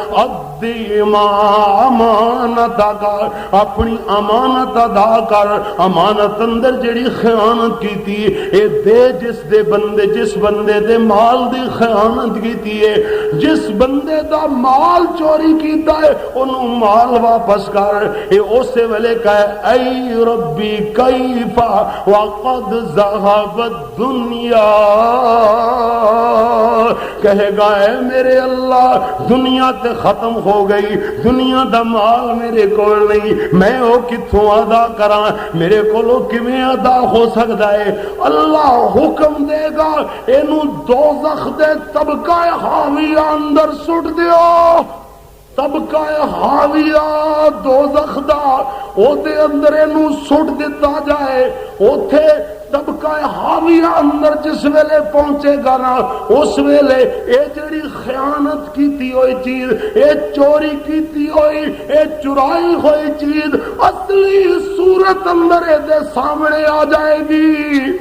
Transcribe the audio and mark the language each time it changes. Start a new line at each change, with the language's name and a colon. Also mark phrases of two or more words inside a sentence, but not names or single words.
Punjabi: امانت کر، اپنی امانت ادا کر، امانت اندر جڑی خیانت کیتی اے دے، جس بندے دے مال دی خیانت کیتی ہے، جس بندے دا مال چوری کیتا ہے انہوں مال واپس کر۔ اے اسے ویلے کہے اے
Arabic: ربی کیف وقد ذهب الدنیا،
Punjabi: کہے گا اے میرے اللہ دنیا تے ختم ہو گئی، دنیا دا مال میرے کول نہیں، میں او کتھوں ادا کراں، میرے کولوں کیویں ادا ہو سکدا ہے؟ اللہ حکم دے گا اینو دوزخ دے طبقہ حاویہ اندر سٹ دیو، طبقہ حاویہ دوزخ دا او دے اندر اینو سٹ دتا جائے، اوتھے طبقہ حاویہ اندر جس ویلے پہنچے گا نا، اس ویلے اے جڑی خیانت کیتی ہوئی چیز، اے چوری کیتی ہوئی، اے چرائی ہوئی چیز اصلی صورت اندر اے دے سامنے آ جائے گی،